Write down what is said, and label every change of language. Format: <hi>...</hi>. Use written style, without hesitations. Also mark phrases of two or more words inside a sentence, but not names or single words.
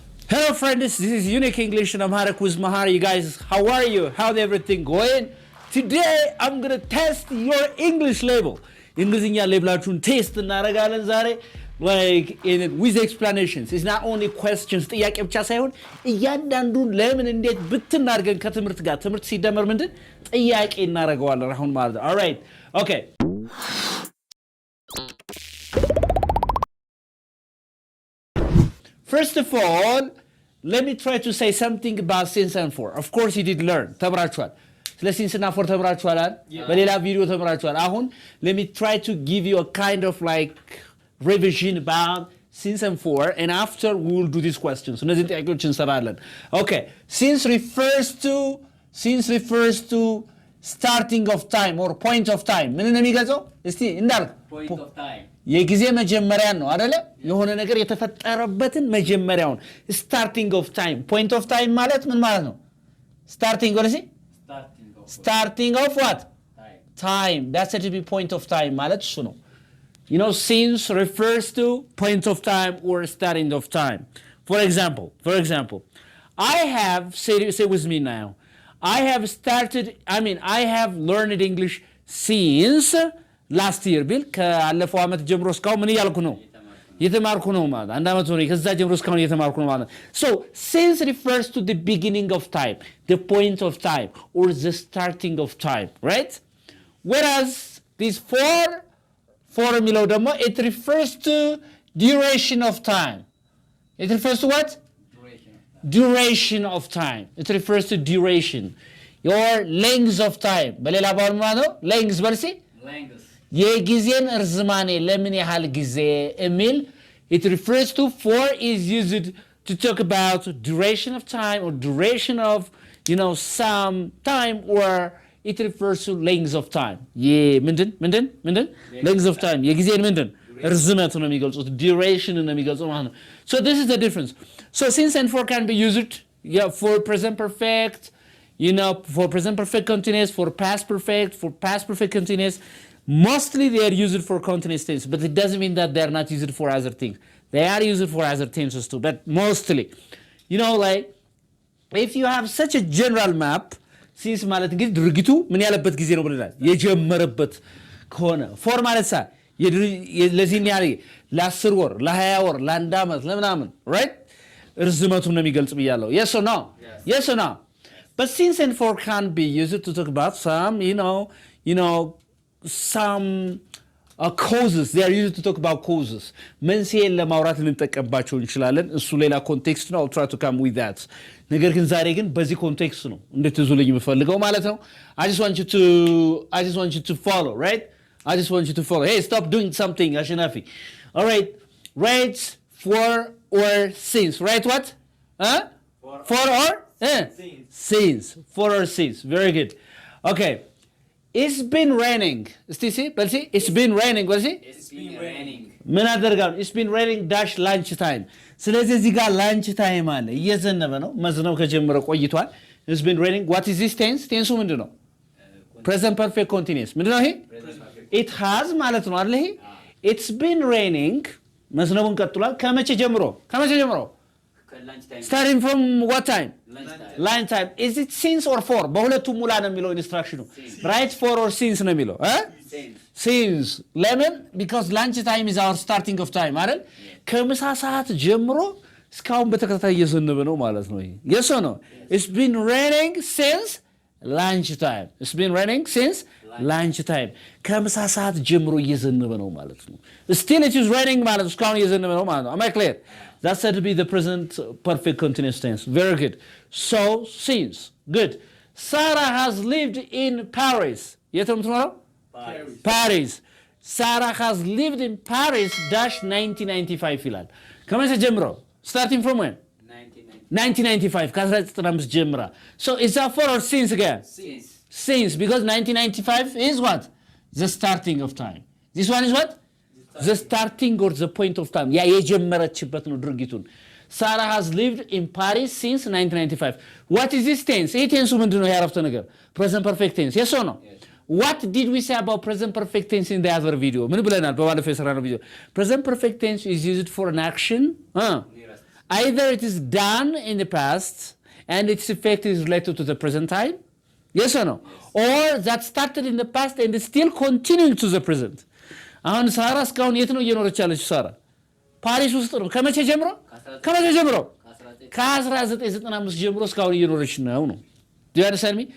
<en>Hello friends, this is Unique English and I'm Harak with Mahar. You guys, how are you? How's everything going? Today I'm going to test your English level.</en> <am>Englishኛ ሌብላችሁን ቴስት እናደርጋለን ዛሬ</am> <en>with explanations. It's not only questions.</en> <am>ጥያቄ ብቻ ሳይሆን እያንዳንዱን ለምን እንዴት ብትናርገን ከትምህርት ጋር ትምህርት ሲደመር ምንድን ጥያቄ እናደርገዋለን አሁን ማለት ነው.</am> <en>All right. Okay. First of all, let me try to say something about since and for. Of course you did learn.</en> <am>ተብራችኋል. ስለ</am> <en>since and for</en> <am>ተብራችኋል በሌላ ቪዲዮ ተብራችኋል.</am> <en>አሁን let me try to give you a kind of like revision about since and for, and after we will do these questions.</en> <am>እነዚህ ጥያቄዎች እንሰራለን.</am> <en>Okay. Since refers to starting of time or point of time.</en> <am>ምን ነው የሚገልጸው? እስቲ እንዳልክ</am> <en>point of time.</en> <am>የጊዜ መጀመሪያ ነው አይደለ? የሆነ ነገር የተፈጠረበትን መጀመሪያውን</am> <en>starting of time.</en> <am>Point of time ማለት ምን ማለት ነው?</am> <en>Starting of what? Time. That's it to be point of time</en> <am>ማለት እሱ ነው.</am> <en>You know, since refers to point of time or starting of time. For example, I have, say with me now, I have learned English since last year.</en> <am>ቢል ከአለፈው ዓመት ጀምሮ እስካሁን ምን እያልኩ ነው? የተማርኩ ነው ማለት አንድ ዓመት ሆነ ከዛ ጀምሮ እስካሁን የተማርኩ ነው ማለት.</am> <en>So since refers to the beginning of time, the point of time or the starting of time, right? Whereas this for</en> <am>የሚለው ደግሞ</am> <en>it refers to duration of time. It refers to what? Duration of time. It refers to duration. Your length of time.</en> <am>በሌላ ባል ማለት ነው length በልሲ የጊዜን እርዝማኔ ለምን ያህል ጊዜ የሚል</am> <en>it refers to. For is used to talk about duration of time or duration of, you know, some time, or it refers to length of time.</en> <am>ምንድን</am> <en>length of time</en> <am>የጊዜን ምንድን እርዝመቱ ነው የሚገልጹት duration ነው የሚገልጹት ማለት ነው.</am> <en>So this is the difference. So since and for can be used for present perfect, you know, for present perfect continuous, for past perfect continuous. Mostly they are used for continuous tense, but it doesn't mean that they are not used for other things. They are used for other tenses too, but mostly, you know, like if you have such a general map,</en> <am>since ማለት እንግዲህ ድርጊቱ ምን ያለበት ጊዜ ነው ብለናል የጀመረበት ከሆነ for ማለት ሳ ለዚህ ያለ ለ10 ወር ለ20 ወር ለ1 ዓመት ለምናምን right እርዝመቱን ነው የሚገልጽ ብያለሁ.</am> <en>Yes or no? But since and for can be used to talk about some, you know, some causes. They are used to talk about causes.</en> <am>መንስኤን ለማውራት ልንጠቀምባቸው እንችላለን. እሱ ሌላ ኮንቴክስት ነው.</am> <en>I'll try to come with that.</en> <am>ነገር ግን ዛሬ ግን በዚህ ኮንቴክስት ነው እንድትዙልኝ የምፈልገው ማለት ነው.</am> <en>I just want you to follow, right? I just want you to follow. Hey, stop doing something, Ashinafi. All right. Right, for or since. Right, what? For or? Since. For or since. Very good. Okay. It's been raining. It's been raining.</en> <am>ምን አደርጋለሁ?</am> <en>It's been raining dash lunch time.</en> <am>ስለዚህ እዚህ ጋር</am> <en>lunch time</en> <am>አለ እየዘነበ ነው መዝነብ ከጀመረ ቆይቷል.</am> <en>It's been raining. What is this tense?</en> <am>ቴንሱ ምንድን ነው?</am> <en>Present perfect continuous.</en> <am>ምንድን ነው ይሄ?</am> <en>It has</en> <am>ማለት ነው አይደል? ይሄ</am> <en>It's been raining</en> <am>መዝነቡን ቀጥሏል ከመቼ ጀምሮ?</am> <en>Starting from what time? Lunch time. Is it since or for?</en> <am>በሁለቱም ሙላ ነው የሚለው ኢንስትራክሽኑ.</am> <en>Right, for or since</en> <am>ነው የሚለው?</am> <en>Since. Lemon, because lunch time is our starting of time አይደል?</en> <am>ከምሳ ሰዓት ጀምሮ እስካሁን በተከታታይ እየዘነበ ነው ማለት ነው ይሄ.</am> <en>Yes or no? It's been raining since lunch time. It's been raining since lunch time.</en> <am>ከምሳ ሰዓት ጀምሮ እየዘነበ ነው ማለት ነው.</am> <en>Still it is raining</en> <am>ማለት እስካሁን እየዘነበ ነው ማለት ነው.</am> <en>Am I clear? That's said to be the present perfect continuous tense. Very good. So, since. Good. Sarah has lived in Paris.</en> <am>የት ነው የምትኖረው?</am> <en>Paris. Sarah has lived in Paris dash 1995 ይላል.</en> <am>ከመቼ ጀምሮ?</am> <en>Starting from when? 1995.</en> <am>ከ1995 ጀምራ.</am> <en>So, is that for or since again? Since. Because 1995 is what? The starting of time. This one is what? The starting or the point of time.</en> <am>ያ የጀመረችበት ነው ድርጊቱን.</am> <en>Sarah has lived in Paris since 1995. What is this tense?</en> <am>ይሄ ቴንሱ ምንድነው? ያረፍተ ነገር</am> <en>present perfect tense. Yes or no? What did we say about present perfect tense in the other video?</en> <am>ምን ብለናል በባለፈው የሰራነው ቪዲዮ?</am> <en>Present perfect tense is used for an action either it is done in the past and its effect is related to the present time, yes or no, or that started in the past and is still continuing to the present.</en> <am>አሁን ሳራ እስካሁን የት ነው እየኖረች ያለችው? ሳራ ፓሪስ ውስጥ ነው። ከመቼ ጀምሮ? ከ1995 ጀምሮ እስካሁን እየኖረች ነው።</am> <en>Do you understand me?</en>